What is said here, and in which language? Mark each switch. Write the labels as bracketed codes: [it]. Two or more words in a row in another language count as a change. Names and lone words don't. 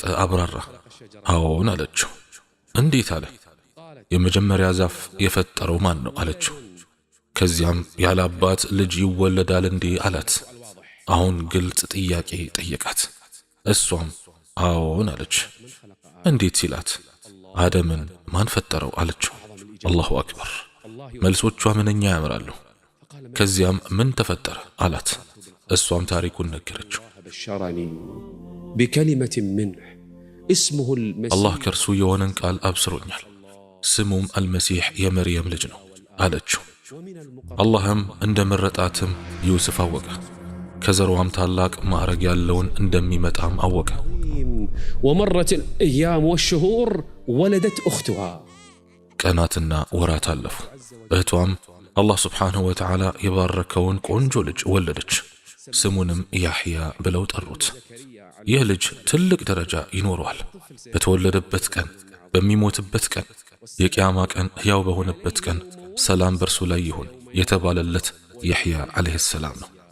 [am] አብራራ። አዎን አለችው። እንዴት አለ። የመጀመሪያ ዛፍ የፈጠረው ማን ነው አለችው። ከዚያም ያለ አባት ልጅ ይወለዳል እንዴ አላት። አሁን ግልጽ ጥያቄ ጠየቃት። እሷም አዎን አለች። እንዴት ሲላት አደምን ማን ፈጠረው አለችው። [ar] الله أكبر። [am] መልሶቿ ምንኛ ያምራሉ። ከዚያም ምን ተፈጠረ አላት። እሷም ታሪኩን ነገረችው። [ar] بشرني بكلمة منه اسمه المسيح [am] አላህ ከእርሱ የሆነን ቃል አብስሮኛል፣ ስሙም አልመሲሕ የመርየም ልጅ ነው አለችው። አላህም እንደመረጣትም ዩሱፍ አወቀ። ከዘሯም ታላቅ ማዕረግ ያለውን እንደሚመጣም አወቀ። [ar] ومرت الأيام والشهور ولدت أختها [am] ቀናትና ወራት አለፉ። እህቷም አላህ [ar] سبحانه وتعالى [am] የባረከውን ቆንጆ ልጅ ወለደች። ስሙንም ያሕያ ብለው ጠሩት። ይህ ልጅ ትልቅ ደረጃ ይኖረዋል። በተወለደበት ቀን፣ በሚሞትበት ቀን፣ የቂያማ ቀን ሕያው በሆነበት ቀን ሰላም በርሱ ላይ ይሁን የተባለለት ያሕያ [ar] عليه السلام [am] ነው።